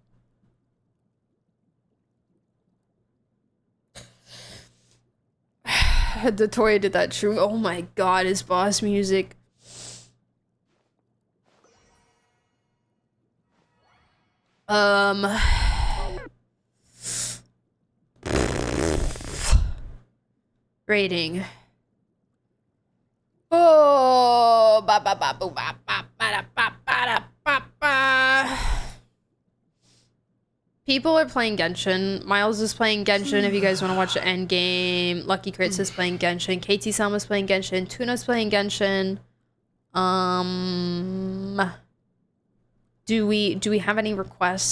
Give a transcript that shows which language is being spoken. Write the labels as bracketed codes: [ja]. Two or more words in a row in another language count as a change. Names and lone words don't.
[en] Detoria did that true. Oh my god, his boss music. Rating. Oh, ba ba ba boo ba ba ba ba ba ba ba. People are playing Genshin. Miles is playing Genshin if you guys want to watch the end game. Lucky Crits is playing Genshin. KT Selma's playing Genshin. Tuna's playing Genshin. Do we have any requests?